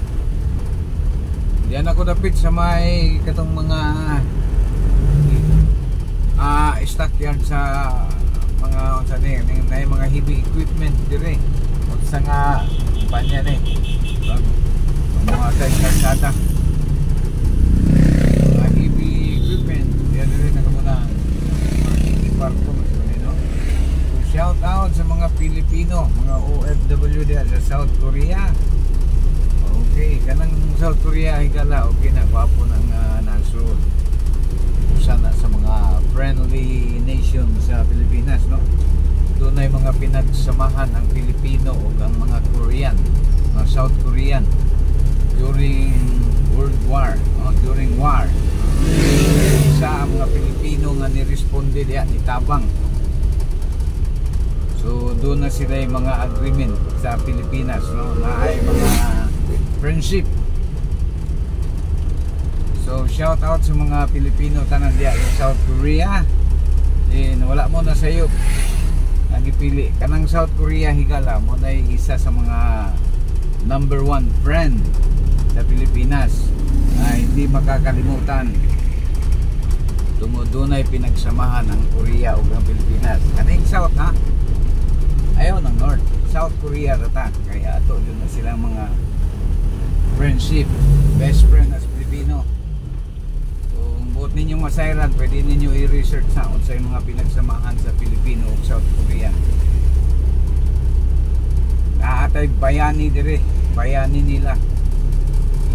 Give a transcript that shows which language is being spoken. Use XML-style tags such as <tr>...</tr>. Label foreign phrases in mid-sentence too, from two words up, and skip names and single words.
<ceb>Di anak ko dapit sa may katong mga stockyard sa mga mga</ceb> <en>heavy equipment</en> <ceb>dire. Sa nga panya ni mga kalsada, mga</ceb> <en>heavy equipment</en> <ceb>diyan dire na kamuna iparko, no? So</ceb> <en>shout out</en> <ceb>sa mga Pilipino, mga OFW diyan sa South Korea. Okay, kanang South Korea higala okay na, gwapo ng nasod. Sana sa mga</ceb> <en>friendly nation</en> <ceb>sa Pilipinas, no? Doon ay mga pinagsamahan ang Pilipino o ang mga Korean, mga South Korean</ceb> <en>during World War, during war.</en> <ceb>Isa ang mga Pilipino nga niresponde diya, nitabang. So doon na sila yung mga agreement sa Pilipinas, no? Na ay mga friendship. So</ceb> <en>shout out</en> <ceb>sa mga Pilipino tanan diya sa South Korea. Wala mo na sayop ang ipili kanang South Korea higala mo na isa sa mga</ceb> <en>number 1 friend</en> <ceb>sa Pilipinas</ceb> <tl>na hindi makakalimutan.</tl> <ceb>Doon ay pinagsamahan ang Korea ug ang Pilipinas. Kaning South, ha? Ayaw ng North. South Korea rata. Kaya ato yun na silang mga friendship,</ceb> <en>best friend</en> <ceb>as Pilipino. Buot ninyo masayran, pwede ninyo i-research sa mga pinagsamahan sa Pilipino o South Korea. Naatay bayani dire, bayani nila.</ceb>